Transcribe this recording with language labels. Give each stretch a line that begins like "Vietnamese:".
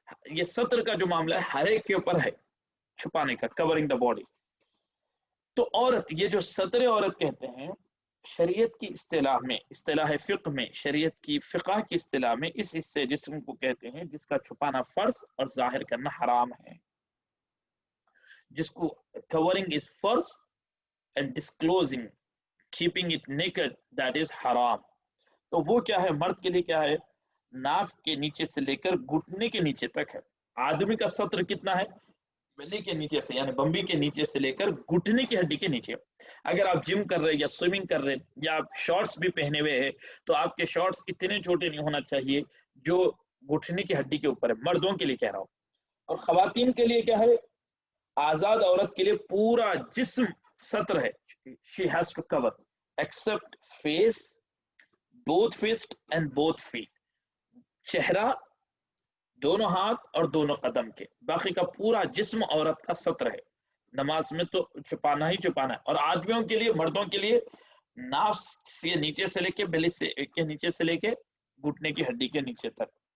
Urdu: یہ ستر کا جو معاملہ ہے ہر ایک کے اوپر ہے چھپانے کا،
English: Covering the body.
Urdu: تو عورت، یہ جو ستر عورت کہتے ہیں شریعت کی اصطلاح میں، اصطلاح فقہ میں، شریعت کی فقہ کی اصطلاح میں اس حصے جسم کو کہتے ہیں جس کا چھپانا فرض اور ظاہر کرنا حرام ہے. جس کو
English: covering is فرض and disclosing keeping it naked that is حرام.
Urdu: تو وہ کیا ہے؟ مرد کے لیے کیا ہے؟ ناف کے نیچے سے لے کر گھٹنے کے نیچے تک ہے. آدمی کا سطر کتنا ہے؟ بلی کے نیچے سے یعنی بمبی کے نیچے سے لے کر گھٹنے کی ہڈی کے نیچے. اگر آپ جم کر رہے یا سوئمنگ کر رہے یا آپ شارٹس بھی پہنے ہوئے ہیں تو آپ کے شارٹس اتنے چھوٹے نہیں ہونا چاہیے جو گھٹنے کی ہڈی کے اوپر ہے. مردوں کے لیے کہہ رہا ہوں. اور خواتین کے لیے کیا ہے؟ آزاد عورت کے لیے پورا جسم ستر ہے.
English: she has to cover except face, both fist and both feet.
Urdu: چہرہ، دونوں ہاتھ اور دونوں قدم کے، باقی کا پورا جسم عورت کا ستر ہے. نماز میں تو چھپانا ہی چھپانا ہے. اور آدمیوں کے لیے، مردوں کے لیے ناف سے نیچے سے لے کے بیلی سے کے نیچے سے لے کے گھٹنے کی ہڈی کے نیچے تک.